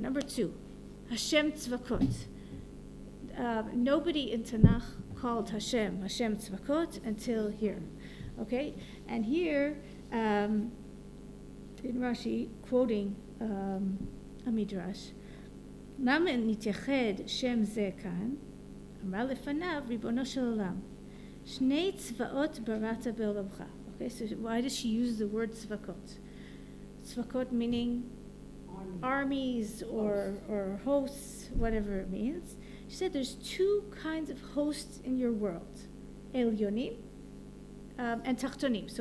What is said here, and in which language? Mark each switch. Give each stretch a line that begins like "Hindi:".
English: Number two, Hashem tzvakot. Nobody in Tanakh called Hashem tzvakot until here. Okay? And here, in Rashi, quoting a midrash,
Hebrew: למה נתייחד שם זה כאן? אמרה לפניו ריבונו של עולם, שני צבאות בראת בעולמך.
English: Okay, so why does she use the word tzvakot? Tzvakot meaning armies or hosts, whatever it means. She said there's two kinds of hosts in your world, Elyonim and Tachtonim.